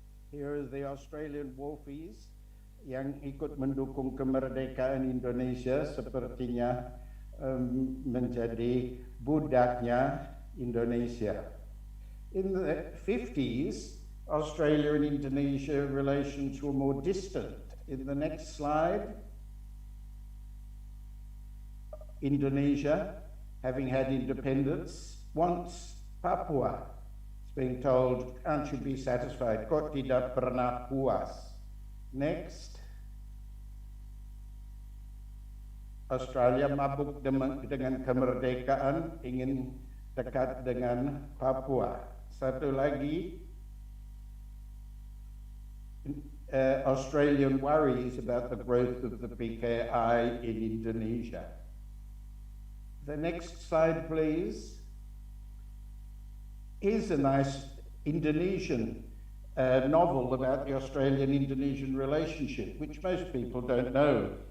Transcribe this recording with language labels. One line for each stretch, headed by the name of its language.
English: Here are the Australian wharfies
Indonesian: yang ikut mendukung kemerdekaan Indonesia, sepertinya menjadi budaknya Indonesia.
English: In the 50s, Australia and Indonesia relations were more distant. In the next slide, Indonesia, having had independence, wants Papua. It's being told, can't you be satisfied?
Indonesian: Kok tidak pernah puas?
English: Next.
Indonesian: Australia mabuk dengan kemerdekaan, ingin dekat dengan Papua. Satu lagi,
English: Australian worries about the growth of the PKI in Indonesia. The next slide, please. Here's a nice Indonesian novel about the Australian-Indonesian relationship, which most people don't know.